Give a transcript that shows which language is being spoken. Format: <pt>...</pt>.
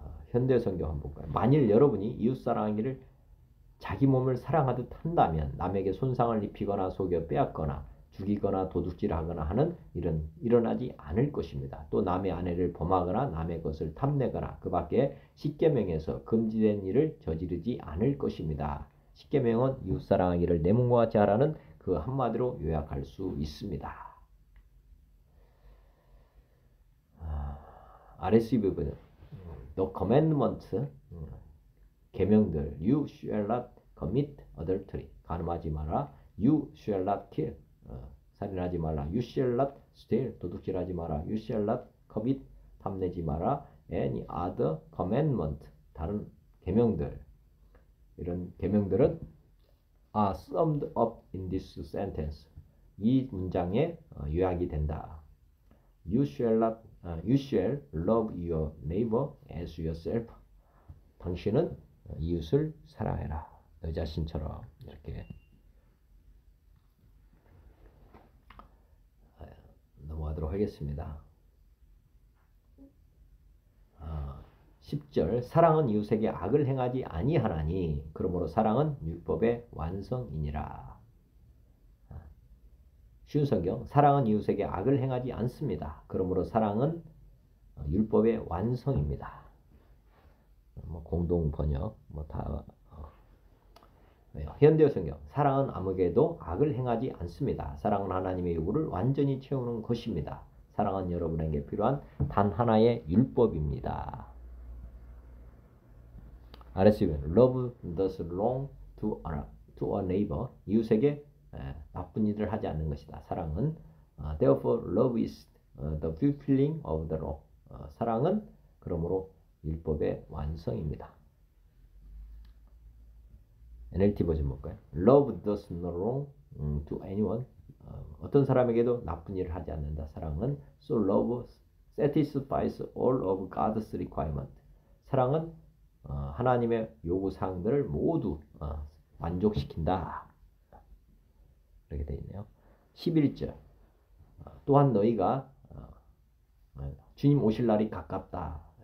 <ko>현대 성경 한번 볼까요? 만일 여러분이 이웃 사랑하기를 자기 몸을 사랑하듯 한다면 남에게 손상을 입히거나 속여 빼앗거나 죽이거나 도둑질하거나 하는 일은 일어나지 않을 것입니다. 또 남의 아내를 범하거나 남의 것을 탐내거나 그 밖에 십계명에서 금지된 일을 저지르지 않을 것입니다. 십계명은 이웃 사랑하기를 내 몸과 같이 하라는 그 한마디로 요약할 수 있습니다.</ko> <en>RSV</en> <ko>부분</ko> <en>The commandment</en> <ko>계명들</ko> <en>You shall not commit adultery</en> <ko>간음하지 마라.</ko> <en>You shall not kill</en> <ko>살인하지 마라.</ko> <en>You shall not steal</en> <ko>도둑질하지 마라.</ko> <en>You shall not covet</en> <ko>탐내지 마라.</ko> <en>Any other commandment</en> <ko>다른 계명들, 이런 계명들은</ko> <en>are summed up in this sentence.</en> <ko>이 문장에 요약이 된다.</ko> <en>You shall love your neighbor as yourself.</en> <ko>당신은 이웃을 사랑해라. 너 자신처럼. 이렇게 넘어가도록 하겠습니다. 10절 사랑은 이웃에게 악을 행하지 아니하나니 그러므로 사랑은 율법의 완성이니라. 쉬운 성경 사랑은 이웃에게 악을 행하지 않습니다. 그러므로 사랑은 율법의 완성입니다. 공동 번역 다 현대 성경 사랑은 아무에게도 악을 행하지 않습니다. 사랑은 하나님의 요구를 완전히 채우는 것입니다. 사랑은 여러분에게 필요한 단 하나의 율법입니다.</ko> <en>RSV는 Love does wrong to a neighbor.</en> <ko>이웃에게 나쁜 일을 하지 않는 것이다. 사랑은</ko> <en>Therefore love is the fulfilling of the law.</en> <ko>사랑은 그러므로 율법의 완성입니다. NLT 버전 볼까요?</ko> <en>Love does no wrong to anyone.</en> <ko>어떤 사람에게도 나쁜 일을 하지 않는다. 사랑은</ko> <en>So love satisfies all of God's requirement.</en> <ko>사랑은 하나님의 요구사항들을 모두 만족시킨다. 이렇게 되어 있네요. 11절 또한 너희가 주님 오실 날이 가깝다.</ko>